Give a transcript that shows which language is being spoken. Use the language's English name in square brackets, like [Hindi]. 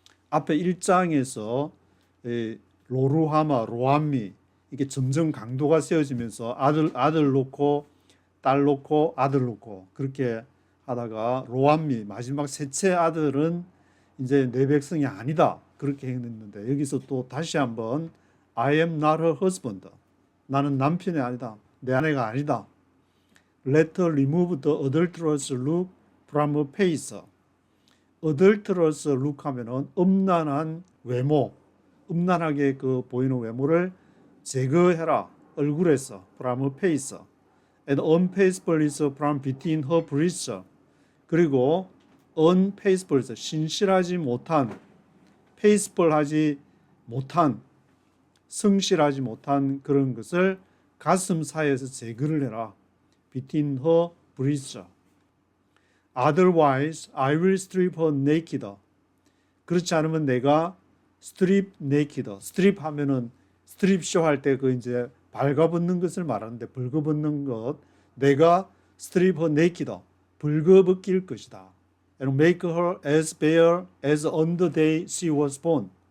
[Korean] 앞에 1장에서 로루하마, 로암미 이게 점점 강도가 세워지면서 아들 놓고 딸 놓고 아들 놓고 그렇게 하다가 로암미 마지막 셋째 아들은 이제 내 백성이 아니다. 그렇게 했는데 여기서 또 다시 한번 [English] I am not her husband. [Korean] 나는 남편이 아니다. 내 아내가 아니다. [English] Let her remove the adulterous look from her face. adulterous look [Korean] 하면은 음란한 외모, 음란하게 그 보이는 외모를 제거해라. 얼굴에서 [English] from her face. And unfaithfulness from between her breasts. [Korean] 그리고 unfaithful, 신실하지 못한, faithful하지 못한, 성실하지 못한 그런 것을 가슴 사이에서 제거를 해라. [English] between her breasts. Otherwise, I will strip her naked. [Korean] 그렇지 않으면 내가 [English] strip naked. [Korean] strip 하면은 strip show 할 때 그 이제 발가벗는 것을 말하는데 벌거벗는 것. 내가 [English] strip her naked. [Korean] 벌거벗길 것이다. [English] And make her as bare as on the day she was born.